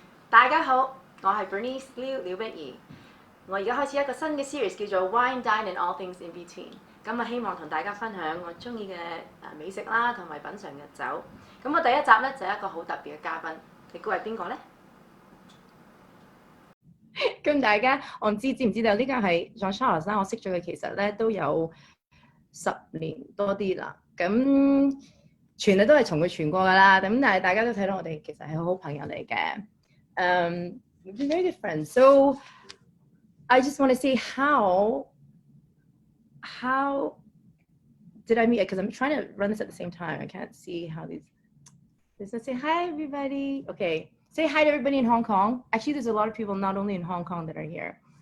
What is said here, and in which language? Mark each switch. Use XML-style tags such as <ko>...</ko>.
<zh>大家好，我係 Bernice 廖碧兒。我而家開始一個新嘅 series 叫做 Wine, Dine and All Things in Between。咁啊，希望同大家分享我中意嘅美食啦，同埋品嚐嘅酒。咁我第一集咧就係一個好特別嘅嘉賓，你估係邊個咧？咁大家我唔知唔知道呢個係 Jean-Charles 啦，我識咗佢其實咧都有10年多啲啦。咁傳咧都係從佢傳過㗎啦。咁但係大家都睇到我哋其實係好朋友嚟嘅。</zh> <en>We've been very good friends. So I just want to say how did I meet? Because I'm trying to run this at the same time. I can't see how these. Let's say hi everybody. Okay, say hi to everybody in Hong Kong. Actually, there's a lot of people not only in Hong Kong that are here.</en>